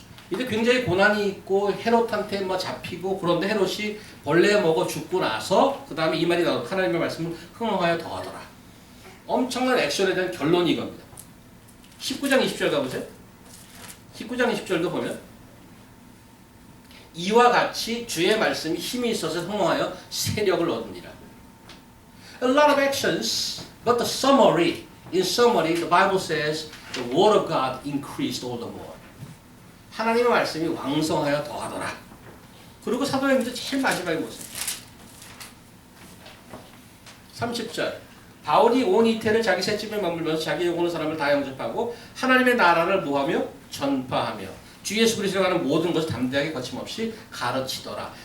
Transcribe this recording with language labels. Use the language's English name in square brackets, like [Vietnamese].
[Korean] 이제 굉장히 고난이 있고 헤롯한테 잡히고 그런데 헤롯이 벌레 먹어 죽고 나서 그 다음에 이 말이 나오고 하나님의 말씀을 흥왕하여 더하더라. 엄청난 액션에 대한 결론이 이겁니다. 19장 20절 가보세요. 19장 20절도 보면 이와 같이 주의 말씀이 힘이 있어서 흥왕하여 세력을 얻으니라. [English] A lot of actions, but in summary, the Bible says the word of God increased all the more. [Korean] 하나님의 말씀이 왕성하여 더하더라. 그리고 사도행전 제일 마지막에 보세요. 30절 바울이 온 이태를 자기 셋집에 머물면서 자기 용 오는 사람을 다 영접하고 하나님의 나라를 뭐하며? 전파하며 주 예수 그리스도가 하는 모든 것을 담대하게 거침없이 가르치더라.